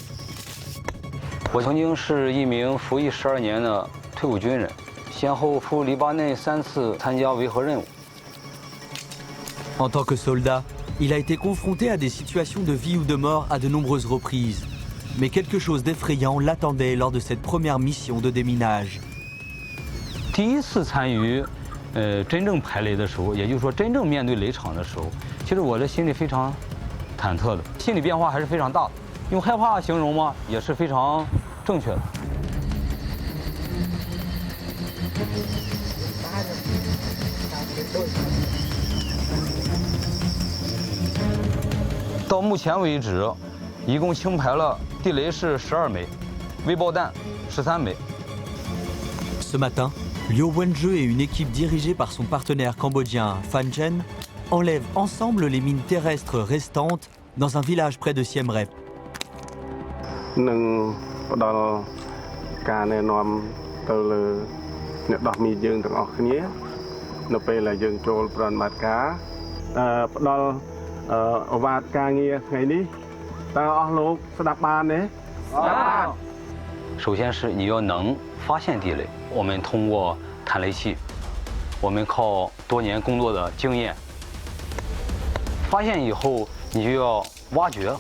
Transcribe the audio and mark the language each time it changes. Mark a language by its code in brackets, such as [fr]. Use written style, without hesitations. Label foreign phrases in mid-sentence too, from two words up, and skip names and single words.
[fr] En tant que soldat, il a été confronté à des situations de vie ou de mort à de nombreuses reprises. Mais quelque chose d'effrayant l'attendait lors de cette première mission de déminage. [zh] 第一次参与真正排雷的时候，也就是说真正面对雷场的时候，其实我的心里非常忐忑的，心理变化还是非常大的。用害怕形容吗，也是非常正确的。到目前为止，一共清排了地雷是12枚，微爆弹13枚。 [fr] Ce matin, Liu Wenjue et une équipe dirigée par son partenaire cambodgien Phan Chen enlèvent ensemble les mines terrestres restantes dans un village près de Siem Reap. [km] នឹងផ្ដល់ការណែនាំទៅលើអ្នកដោះមីយើងទាំងអស់គ្នានៅពេលដែលយើងចូលប្រតិបត្តិការផ្ដល់ឱវាទការងារថ្ងៃនេះតើអស់លោកស្ដាប់បានទេស្ដាប់បាន [zh] 首先是你要能发现地雷，我们通过探雷器，我们靠多年工作的经验，发现以后你就要挖掘。